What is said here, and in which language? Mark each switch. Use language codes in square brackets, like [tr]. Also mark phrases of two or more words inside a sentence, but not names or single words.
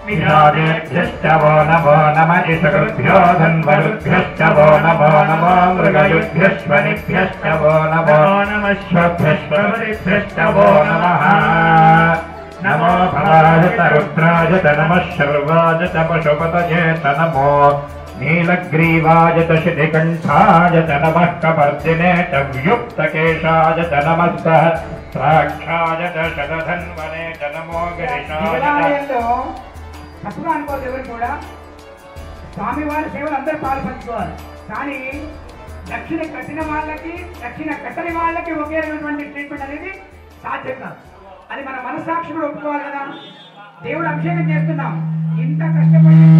[sa] विषादेभ्यश्च वो नमो नम इषकृभ्यो धन्वरुभ्यश्च वो नमो नमो मृगयुभ्यश्वनिभ्यश्च वो नमो नमश्वभ्यश्वरिभ्यश्च वो नमः नमो भवाय च रुद्राय च नमः शर्वाय च पशुपतये च नमो नीलग्रीवाय च शितिकण्ठाय च नमः कपर्दिने च व्युक्तकेशाय च नमः सहस्राक्षाय च शतधन्वने च नमो गिरिशाय [te] తప్పుగా అనుకోవద్దు ఎవరు కూడా స్వామివారి సేవలు అందరూ పాల్పంచుకోవాలి కానీ దక్షిణ కట్టిన వాళ్ళకి దక్షిణ కట్టని వాళ్ళకి ఒకే రకమైనటువంటి ట్రీట్మెంట్ అనేది సాధ్యం కాదు అది మన మనస్సాక్షి కూడా ఒప్పుకోవాలి కదా దేవుడు అభిషేకం చేస్తున్నాం ఇంత కష్టపడి